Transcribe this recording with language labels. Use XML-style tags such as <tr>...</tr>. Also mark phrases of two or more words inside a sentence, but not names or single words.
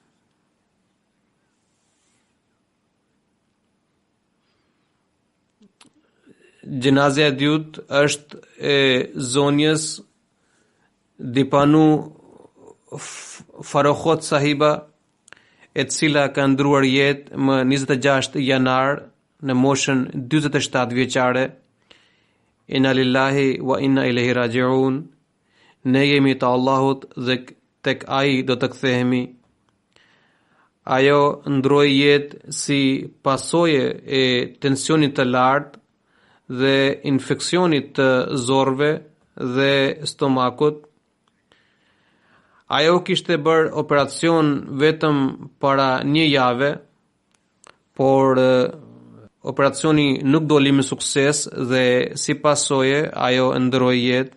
<sq>Gjenazja e dytë është e zonjës Dipanu Farokhot Sahiba, e cila ka ndruar jetë më 26 janar në moshën 47 vjeçare.</sq> <ar>إنا لله وإنا إليه راجعون.</ar> <sq>Ne jemi të Allahut dhe tek ai do të kthehemi. Ajo ndroi jetë si pasojë e tensionit të lartë dhe infeksionit të zorve dhe stomakut. Ajo kishte bërë operacion vetëm para një jave, por operacioni nuk doli me sukses dhe si pasojë ajo ndroi jetë.</sq>